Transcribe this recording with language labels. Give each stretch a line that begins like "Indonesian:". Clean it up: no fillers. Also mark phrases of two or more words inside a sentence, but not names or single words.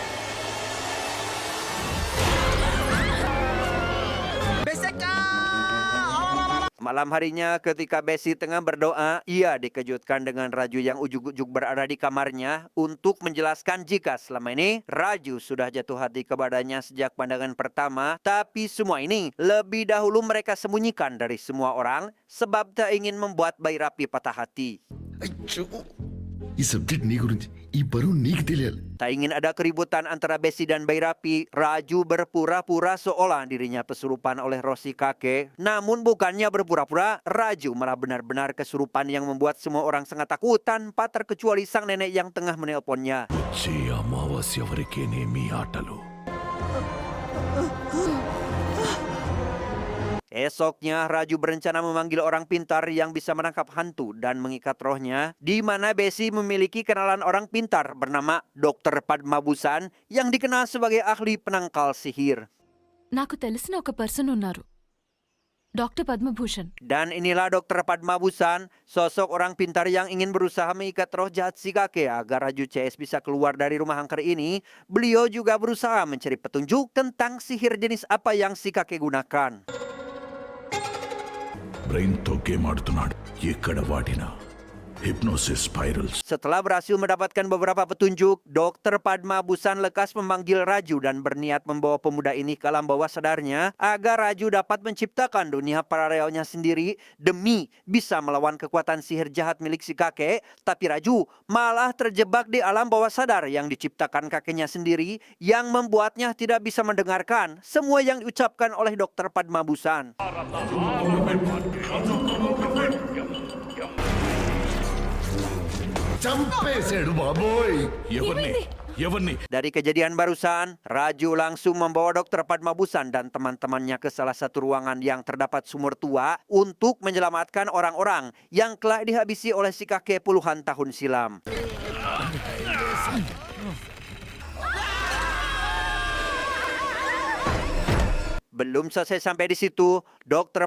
Indonesian: Malam harinya ketika Besi tengah berdoa, ia dikejutkan dengan Raju yang ujuk-ujuk berada di kamarnya untuk menjelaskan jika selama ini Raju sudah jatuh hati kepadanya sejak pandangan pertama. Tapi semua ini lebih dahulu mereka sembunyikan dari semua orang sebab tak ingin membuat Bayi Rapi patah hati.
Telugu: అయ్యో ఈ సబ్జెక్ట్ నీ గురించి ఈ బరువు నీకు తెలియాలి.
Indonesian: Tak ingin ada keributan antara Besi dan Bayi Rapi, Raju berpura-pura seolah dirinya kesurupan oleh roh si kakek. Namun bukannya berpura-pura, Raju malah benar-benar kesurupan yang membuat semua orang sangat takut tanpa terkecuali sang nenek yang tengah menelponnya.
Telugu: వచ్చే అమావాస్య వరకేనేమి ఆటలు.
Indonesian: Esoknya, Raju berencana memanggil orang pintar yang bisa menangkap hantu dan mengikat rohnya, di mana Besi memiliki kenalan orang pintar bernama Dr. Padmabusan yang dikenal sebagai ahli penangkal sihir.
Telugu: నాకు తెలిసిన ఒక పర్సన్ ఉన్నారు డాక్టర్ పద్మభూషణ్.
Indonesian: Dan inilah Dr. Padmabusan, sosok orang pintar yang ingin berusaha mengikat roh jahat si kakek agar Raju CS bisa keluar dari rumah angker ini. Beliau juga berusaha mencari petunjuk tentang sihir jenis apa yang si kakek gunakan.
Telugu: బ్రెయిన్తో గేమ్ ఆడుతున్నాడు. ఎక్కడ వాడినా
English: hypnosis spirals.
Indonesian: Setelah berhasil mendapatkan beberapa petunjuk, Dr. Padmabusan lekas memanggil Raju dan berniat membawa pemuda ini ke alam bawah sadarnya agar Raju dapat menciptakan dunia paralelnya sendiri demi bisa melawan kekuatan sihir jahat milik si kakek. Tapi Raju malah terjebak di alam bawah sadar yang diciptakan kakeknya sendiri yang membuatnya tidak bisa mendengarkan semua yang diucapkan oleh Dr. Padmabusan.
Telugu: చంపేశాడు బాబోయ్. ఎవరిని
Indonesian: Dari kejadian barusan, Raju langsung membawa Dr. Padmabusan dan teman-temannya ke salah satu ruangan yang terdapat sumur tua untuk menyelamatkan orang-orang yang telah dihabisi oleh si kakek puluhan tahun silam. Belum selesai sampai di situ, Dr.